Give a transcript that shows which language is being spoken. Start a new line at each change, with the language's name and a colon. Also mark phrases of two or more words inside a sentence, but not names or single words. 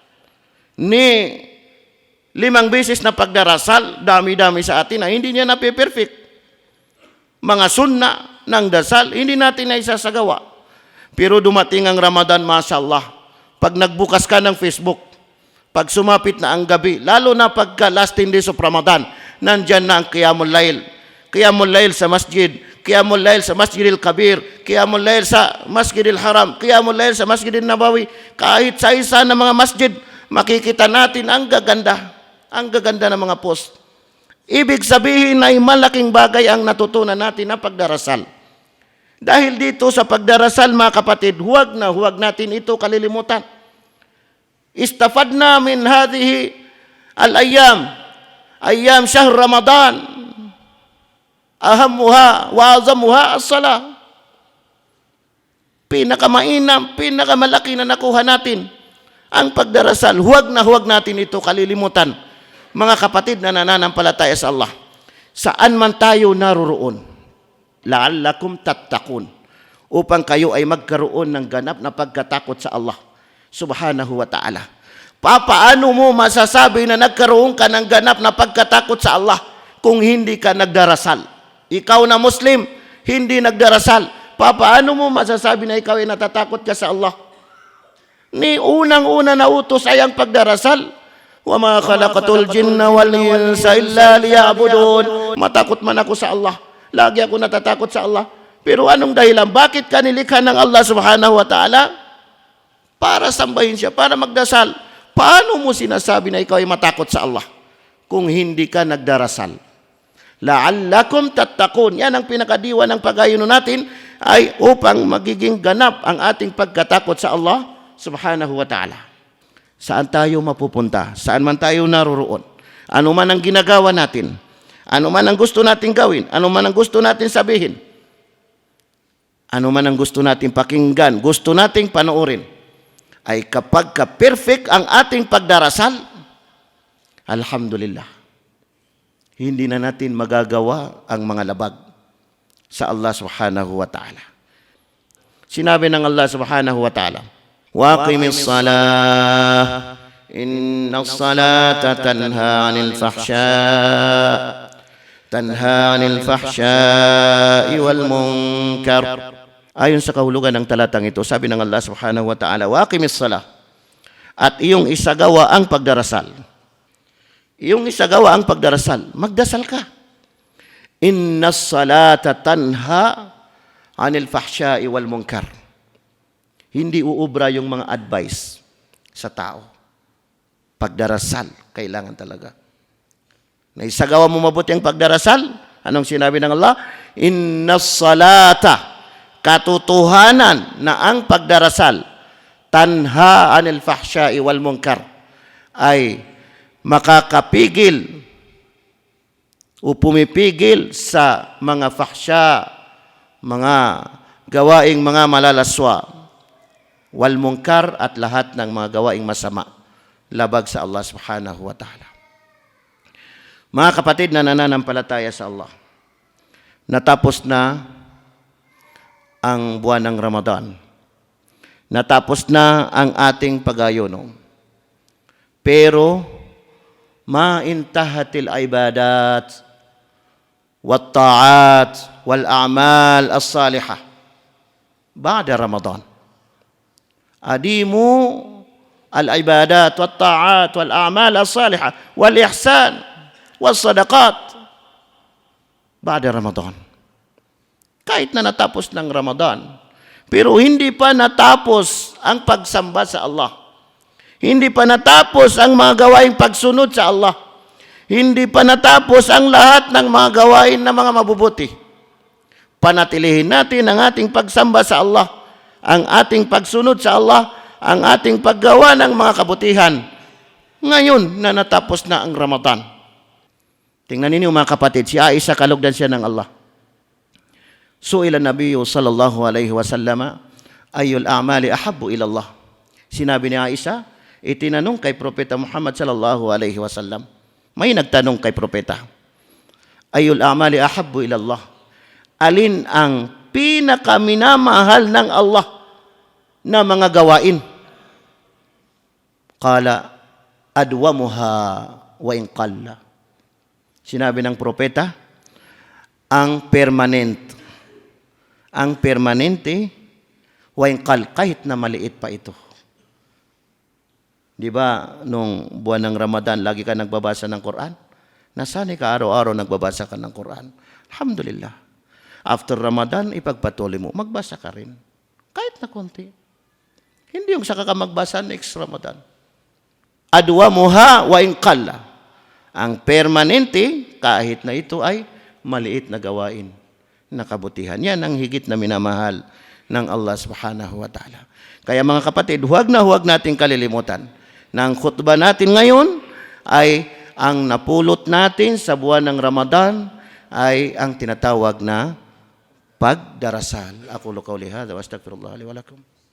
Filipino: Ni 5 beses na pagdarasal, dami-dami sa atin na hindi niya nape-perfect. Mga sunna ng dasal, hindi natin na isasagawa. Pero dumating ang Ramadan, mashallah. Pag nagbukas ka ng Facebook, pag sumapit na ang gabi, lalo na pagka
English: last 10 days of Ramadan,
Filipino: nandyan na ang
Arabic: قيام الليل. قيام الليل
Filipino: sa masjid,
Arabic: قيام الليل
Filipino: sa Masjidil Kabir,
Arabic: قيام الليل
Filipino: sa Masjidil Haram,
Arabic: قيام الليل
Filipino: sa Masjidil Nabawi. Kahit sa isa ng mga masjid, makikita natin ang gaganda ng mga post. Ibig sabihin ay malaking bagay ang natutunan natin na pagdarasal. Dahil dito sa pagdarasal, mga kapatid, huwag na huwag natin ito kalilimutan.
Arabic: استفدنا من هذه الأيام، أيام شهر رمضان، أهمها وأعظمها الصلاة.
Filipino: Pinakamainam, pinakamalaki na nakuha natin ang pagdarasal. Huwag na huwag natin ito kalilimutan, mga kapatid na nananampalataya sa Allah. Saan man tayo naroroon,
Arabic: لعلكم تتقون,
Filipino: upang kayo ay magkaroon ng ganap na pagkatakot sa Allah
Arabic: سبحانه وتعالى.
Filipino: Paano mo masasabi na nagkaroon ka ng ganap na pagkatakot sa Allah kung hindi ka nagdarasal? Ikaw na Muslim, hindi nagdarasal. Paano mo masasabi na ikaw ay natatakot ka sa Allah? Ni unang-una na utos ay ang pagdarasal.
Arabic: وما خلقت الجن والإنس إلا ليعبدون.
Filipino: Matakot man ako sa Allah. Lagi ako natatakot sa Allah. Pero anong dahilan? Bakit ka nilikha ng Allah
Arabic: سبحانه وتعالى?
Filipino: Para sambahin siya, para magdasal. Paano mo sinasabi na ikaw ay matakot sa Allah kung hindi ka nagdarasal?
Arabic: لعلكم تتقون.
Filipino: Yan ang pinakadiwa ng pag-ayuno natin, ay upang magiging ganap ang ating pagkatakot sa Allah
Arabic: سبحانه وتعالى.
Filipino: Saan tayo mapupunta? Saan man tayo naroroon? Ano man ang ginagawa natin? Ano man ang gusto natin gawin? Ano man ang gusto natin sabihin? ano man ang gusto nating pakinggan, gusto nating panoorin, ay kapag ka-perfect ang ating pagdarasal, alhamdulillah, hindi na natin magagawa ang mga labag sa Allah
Arabic: سبحانه وتعالى.
Filipino: Sinabi ng Allah
Arabic: سبحانه وتعالى, "وأقم الصلاة, إن الصلاة تنهى عن الفحشاء والمنكر."
Filipino: Ayon sa kahulugan ng talatang ito, sabi ng Allah
Arabic: سبحانه وتعالى, "وأقم الصلاة."
Filipino: At iyong isagawa ang pagdarasal. Iyong isagawa ang pagdarasal. Magdasal ka.
Arabic: إن الصلاة تنهى عن الفحشاء والمنكر.
Filipino: Hindi uubra yung mga advice sa tao. Pagdarasal, kailangan talaga. Naisagawa mo mabuti ang pagdarasal. Anong sinabi ng Allah?
Arabic: إن الصلاة,
Filipino: katotohanan na ang pagdarasal,
Arabic: تنهى عن الفحشاء والمنكر,
Filipino: ay makakapigil o pumipigil sa mga fahsya, mga gawaing mga malalaswa,
Arabic: والمنكر,
Filipino: at lahat ng mga gawaing masama, labag sa Allah
Arabic: سبحانه وتعالى.
Filipino: Mga kapatid na nananampalataya sa Allah, natapos na ang buwan ng Ramadan. Natapos na ang ating pag-ayuno.
Arabic: Pero انتهت العبادات والطاعات والأعمال الصالحة بعد رمضان. أديموا العبادات والطاعات والأعمال الصالحة والإحسان والصدقات بعد رمضان.
Filipino: Kahit na natapos ng Ramadan, pero hindi pa natapos ang pagsamba sa Allah. Hindi pa natapos ang mga gawaing pagsunod sa Allah. Hindi pa natapos ang lahat ng mga gawain na mga mabubuti. Panatilihin natin ang ating pagsamba sa Allah, ang ating pagsunod sa Allah, ang ating paggawa ng mga kabutihan. Ngayon na natapos na ang Ramadan. Tingnan ninyo mga kapatid, si Aisha, kalugdan siya ng Allah.
Arabic: سئل النبي صلى الله عليه وسلم، أي الأعمال أحب إلى الله.
Filipino: Sinabi ni Aisha, itinanong kay Propeta Muhammad
Arabic: صلى الله عليه وسلم.
Filipino: May nagtanong kay Propeta,
Arabic: أي الأعمال أحب إلى الله.
Filipino: Alin ang pinakaminamahal ng Allah na mga gawain?
Arabic: قال أدومها وإن قل.
Filipino: Sinabi ng Propeta, ang permanent. Ang permanente, waingkal, kahit na maliit pa ito. Di ba, nung buwan ng Ramadan, lagi ka nagbabasa ng Quran? Nasanay ka araw-araw nagbabasa ka ng Quran. Alhamdulillah. After Ramadan, ipagpatuloy mo, magbasa ka rin. Kahit na konti. Hindi yung saka ka magbasa next Ramadan.
Arabic: أدومها وإن قل.
Filipino: Ang permanente, kahit na ito ay maliit na gawain na kabutihan. Yan ang higit na minamahal ng Allah
Arabic: سبحانه وتعالى.
Filipino: Kaya mga kapatid, huwag nating kalilimutan na ang khutbah natin ngayon ay ang napulot natin sa buwan ng Ramadan ay ang tinatawag na pagdarasal.
Arabic: أقول قولي هذا وأستغفر الله لي ولكم.